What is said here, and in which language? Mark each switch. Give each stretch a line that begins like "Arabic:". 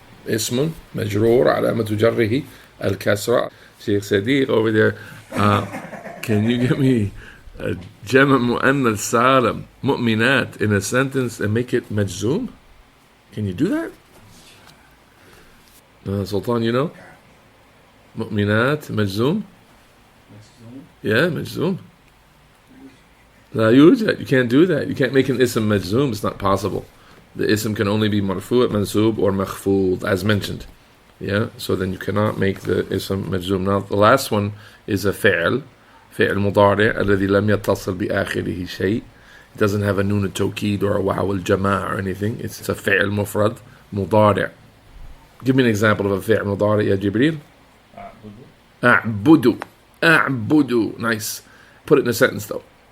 Arabic: اسم مجرور علامة جره الكسرة.
English: Sheikh Sadiq over there, can you give me a جمع مؤنث سالم مؤمنات in a sentence and make it مجزوم? Can you do that? Sultan, you know?
Arabic: مؤمنات مجزوم?
English: Yeah,
Arabic: مجزوم. لا يوجد.
English: You can't do that. You can't make an ism مجزوم. It's not possible. The ism can only be marfu', mansub, or makhfud, as mentioned. Yeah, so then you cannot make the ism مجزوم. Now, the last one is a
Arabic: فعل مضارع الذي لم يتصل بآخره شيء.
English: It doesn't have a nun التوكيد or a واو الجماع or anything. It's a
Arabic: فعل مفرد مضارع.
English: Give me an example of a
Arabic: فعل مضارع يا جبريل. أعبد. أعبد.
English: Nice. Put it in a sentence though.